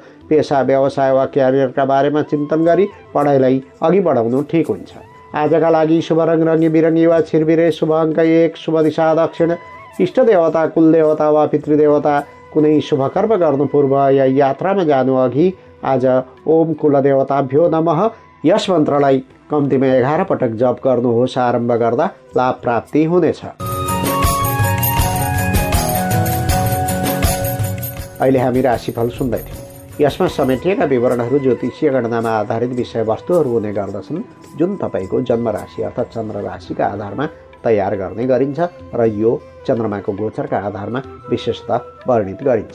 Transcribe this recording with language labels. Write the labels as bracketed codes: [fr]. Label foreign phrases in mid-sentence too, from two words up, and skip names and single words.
[ne] पेसा, व्यवसाय वा क्यारियरका बारेमा चिन्तन गरी पढाइलाई अघि बढाउनु ठिक हुन्छ। आजका लागि शुभ रङ रङ्गी बिरङ्गी वा छिरबिरे, शुभ अङ्क 1, शुभ दिशा दक्षिण। इष्ट देवता, कुलदेवता वा पितृदेवता कुनै शुभ कर्म गर्नु पूर्व या यात्रामा जानु अघि आज [sa] ओम कुलदेवताभ्यो नमः [ne] यस मन्त्रलाई कम्तीमा 11 पटक जप गर्नुहोस्। आरम्भ गर्दा लाभ प्राप्ति हुनेछ। अहिले हामी राशिफल सुन्दै थियौँ। यसमा समेटिएका विवरणहरू ज्योतिषीय गणनामा आधारित विषयवस्तुहरू हुने गर्दछन्, जुन तपाईँको जन्म राशि अर्थात् चन्द्र राशिका आधारमा तयार गर्ने गरिन्छ र यो चन्द्रमाको गोचरका आधारमा विशेषतः वर्णित गरिन्छ।